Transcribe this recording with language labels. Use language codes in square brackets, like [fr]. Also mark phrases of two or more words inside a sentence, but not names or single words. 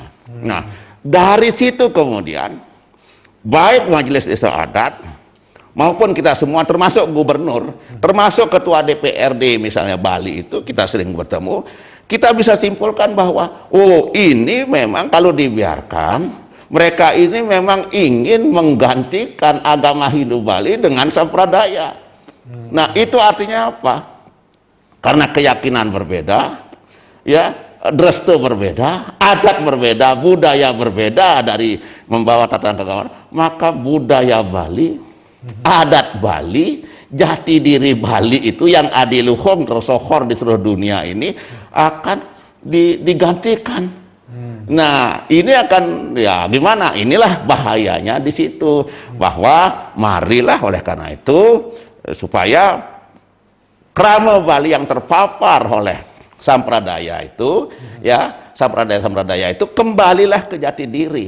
[id] Nah, dari situ kemudian baik majelis desa adat maupun kita semua, termasuk gubernur, termasuk ketua DPRD misalnya Bali itu, kita sering bertemu, kita bisa simpulkan bahwa ini memang kalau dibiarkan, mereka ini memang ingin menggantikan agama Hindu Bali dengan sampradaya. Nah, itu artinya apa? Karena keyakinan berbeda, ya, dresta berbeda, adat berbeda, budaya berbeda dari membawa tatanan keagamaan, maka budaya Bali, adat Bali, jati diri Bali itu yang adiluhung tersohor di seluruh dunia ini akan digantikan. Nah, ini akan, ya, gimana? Inilah bahayanya di situ, bahwa marilah oleh karena itu supaya krama Bali yang terpapar oleh sampradaya itu, ya, sampradaya itu kembalilah ke jati diri.